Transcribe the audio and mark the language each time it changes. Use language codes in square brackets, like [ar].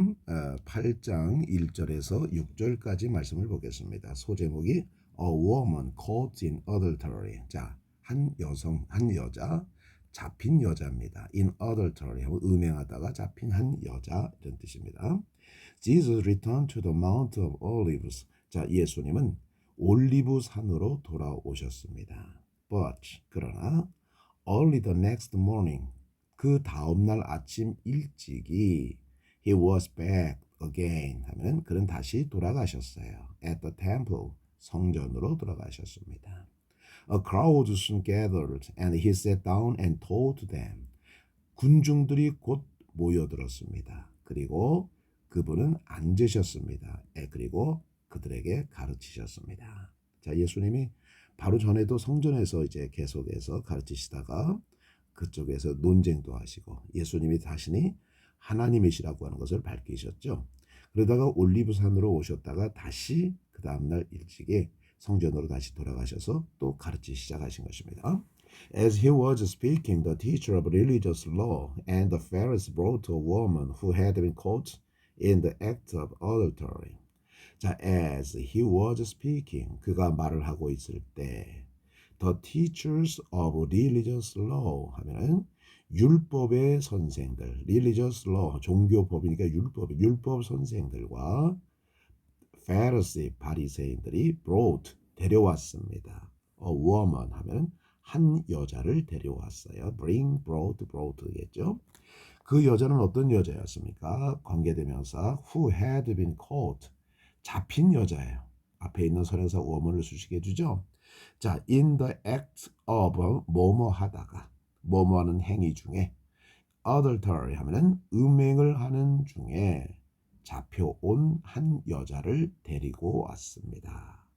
[ko] 자, 8장 1절에서 6절까지 말씀을 보겠습니다. [en] 소제목이 A woman caught in adultery. [ko] 자, 한 여성, 한 여자, 잡힌 여자입니다. [en] In adultery, [ko] 음행하다가 잡힌 한 여자 이런 뜻입니다. [en] Jesus returned to the Mount of Olives. [ko] 자, 예수님은 올리브 산으로 돌아오셨습니다. [en] But [ko] 그러나 [en] early the next morning, [ko] 그 다음날 아침 일찍이 [en] he was back again [ko] 하면 그는 다시 돌아가셨어요. [en] At the temple, [ko] 성전으로 돌아가셨습니다. [en] A crowd soon gathered and he sat down and taught them. [ko] 군중들이 곧 모여들었습니다. 그리고 그분은 앉으셨습니다. 그리고 그들에게 가르치셨습니다. 자, 예수님이 바로 전에도 성전에서 이제 계속해서 가르치시다가 그쪽에서 논쟁도 하시고 예수님이 자신이 하나님이시라고 하는 것을 밝히셨죠. 그러다가 올리브산으로 오셨다가 다시 그 다음날 일찍에 성전으로 다시 돌아가셔서 또 가르치기 시작하신 것입니다. [en] As he was speaking, the teacher of religious law and the Pharisees brought a woman who had been caught in the act of adultery. [ko] 자, [en] as he was speaking, [ko] 그가 말을 하고 있을 때 [en] The teachers of religious law [ko] 하면은 율법의 선생들, [en] religious law, [ko] 종교법이니까 율법 선생들과 Pharisee, 바리새인들이 [en] brought, [ko] 데려왔습니다. [en] A woman [ko] 하면 한 여자를 데려왔어요. brought겠죠. 그 여자는 어떤 여자였습니까? 관계대명사 [en] who had been caught, [ko] 잡힌 여자예요. 앞에 있는 선행사 woman을 수식해 주죠. 자, [en] in the act of [ko] 뭐뭐 하다가 뭐뭐 하는 행위 중에 adultery 하면은 음행을 하는 중에 잡혀온 한 여자를 데리고 왔습니다.